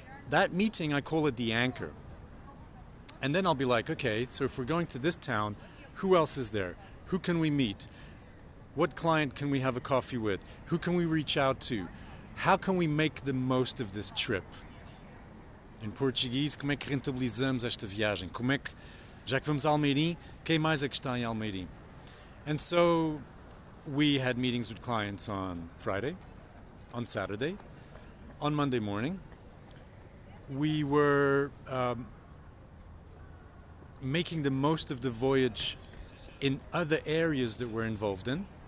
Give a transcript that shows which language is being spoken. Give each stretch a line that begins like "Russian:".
English: That meeting, I call it the anchor. And then I'll be like, okay, so if we're going to this town, who else is there? Who can we meet? What client can we have a coffee with? Who can we reach out to? How can we make the most of this trip?
Portuguese: Em português, como é que rentabilizamos esta viagem? Como é que, já que vamos a Almeirim, quem mais é que está em Almeirim?
English: And so we had meetings with clients on Friday, on Saturday, on Monday morning. We were making the most of the voyage in other areas that we're involved in.